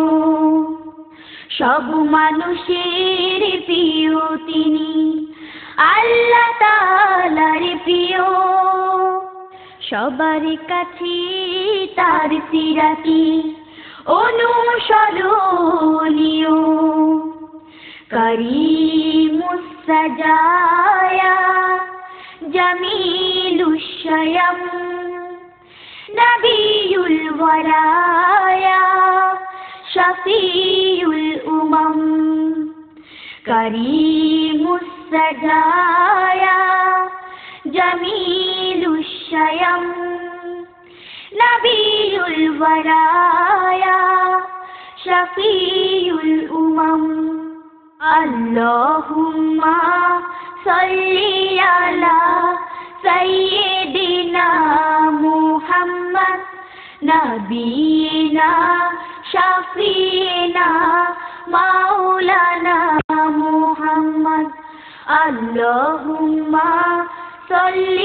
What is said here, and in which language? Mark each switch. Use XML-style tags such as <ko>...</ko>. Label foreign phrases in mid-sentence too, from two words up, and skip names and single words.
<bn>সব মানুষের প্রিয় তিনি, আল্লাহ তাআলার প্রিয়। সবার কাছে তার সিরাতি অনুসরণীয়।</bn> <ar>كريم السجايا جميل الشيم نبي الورى شفيع الأمم كريم السجايا جميل الشيم نبي الورى شفيع الأمم اللهم صل على سيدنا محمد نبينا شفيعنا مولانا محمد اللهم صل</ar>